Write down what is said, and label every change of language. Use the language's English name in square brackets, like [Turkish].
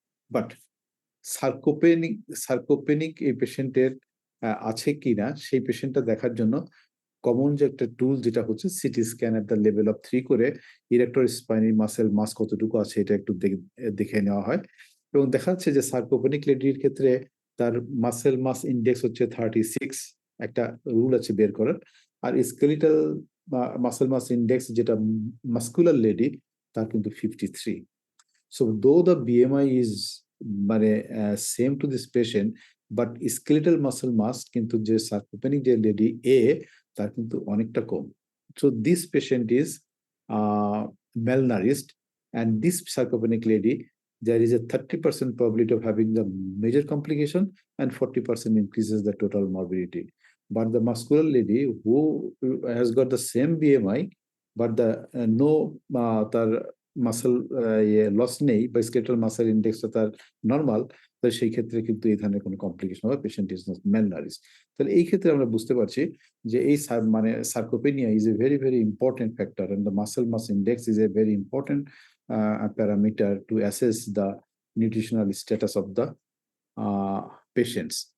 [Bangla] But সার্কোপেনিক এই পেশেন্টের আছে কিনা সেই পেশেন্টটা দেখার জন্য কমন যে একটা টুল যেটা হচ্ছে CT scan at the level of 3 করে ইরেক্টর স্পাইনি মাসেল মাস কতটুকু আছে এটা একটু দেখে নেওয়া হয় এবং দেখা যাচ্ছে যে সার্কোপেনিক লেডির ক্ষেত্রে তার মাসেল মাস ইন্ডেক্স হচ্ছে 36, একটা রুল আছে বের করার। আর স্কেলিটাল মাসেল মাস ইন্ডেক্স যেটা মাস্কুলার লেডি তার কিন্তু 53। [English] So though the BMI is মানে same to this patient, but skeletal muscle mass কিন্তু যে sarcopenic যে lady A [Bangla] তার কিন্তু অনেকটা কম। [English] So this patient is malnourished, and this sarcopenic lady there is a 30% probability of having the major complication and 40% increases the total morbidity. But the muscular lady who has got the same BMI but the no [Bangla] তার muscle loss নেই বা skeletal muscle ইন্ডেক্সটা তার normal, তাহলে সেই ক্ষেত্রে কিন্তু এই ধরনের কোনো কমপ্লিকেশন হবে, [English] Patient is not malnourished. [Bangla] তাহলে এই ক্ষেত্রে আমরা বুঝতে পারছি যে এই মানে sarcopenia [English] Is a very very important factor and the muscle mass index is a very important parameter to assess the nutritional status of the patients.